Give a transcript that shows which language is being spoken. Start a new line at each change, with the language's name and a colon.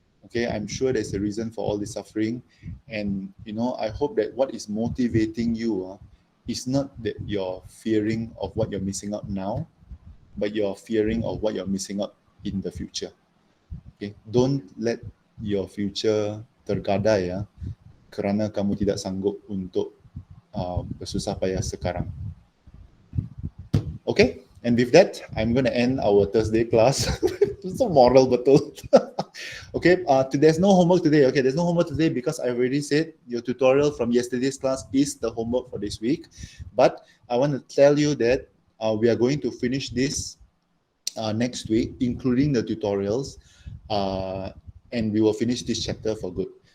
English: Okay, I'm sure there's a reason for all this suffering, and I hope that what is motivating you is not that you're fearing of what you're missing out now, but you're fearing of what you're missing out in the future. Okay, don't let your future
Malay: tergadai ya, kerana kamu tidak sanggup untuk bersusah payah sekarang.
English: Okay, and with that, I'm going to end our Thursday class. So moral betul. Okay, there's no homework today. Okay, there's no homework today because I already said your tutorial from yesterday's class is the homework for this week. But I want to tell you that we are going to finish this next week, including the tutorials, and we will finish this chapter for good.